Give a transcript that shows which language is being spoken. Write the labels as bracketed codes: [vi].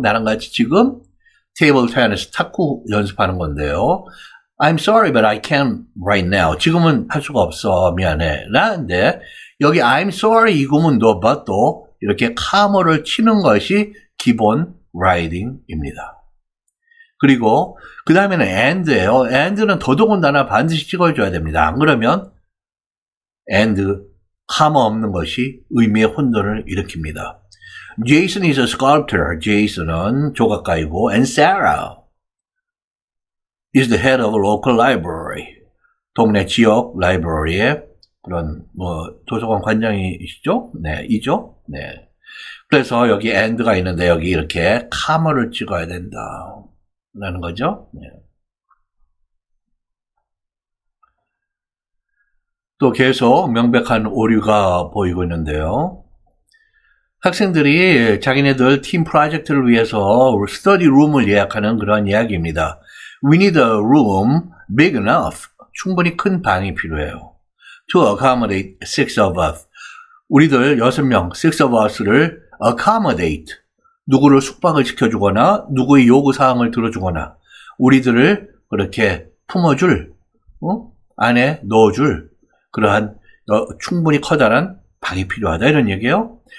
[ko] 나랑 같이 지금 테이블 테니스 탁구 연습하는 건데요. [en] I'm sorry but I can't right now. [ko] 지금은 할 수가 없어. 미안해. 라는데 여기 [en] I'm sorry [ko] 이 구문도 but도 이렇게 카머를 치는 것이 기본 라이딩입니다. 그리고 그 다음에는 and예요. and는 더더군다나 반드시 찍어줘야 됩니다. 안 그러면 and, 카머 없는 것이 의미의 혼돈을 일으킵니다. [en] Jason is a sculptor. [ko] Jason은 조각가이고 [en] and Sarah is the head of a local library. [ko] 동네 지역 라이브러리의 그런 도서관 관장이시죠? 네, 이죠? 네. 그래서 여기 and가 있는데 여기 이렇게 카머를 찍어야 된다. 라는 거죠. 네. 또 계속 명백한 오류가 보이고 있는데요. 학생들이 자기네들 팀 프로젝트를 위해서 스터디 룸을 예약하는 그런 이야기입니다. [en] We need a room big enough. [ko] 충분히 큰 방이 필요해요. [en] To accommodate 6 of us. [ko] 우리들 6명, 6 of us를 accommodate. 누구를 숙박을 시켜주거나 누구의 요구사항을 들어주거나 우리들을 그렇게 품어줄, 안에 넣어줄 그러한 충분히 커다란 방이 필요하다 이런 얘기예요.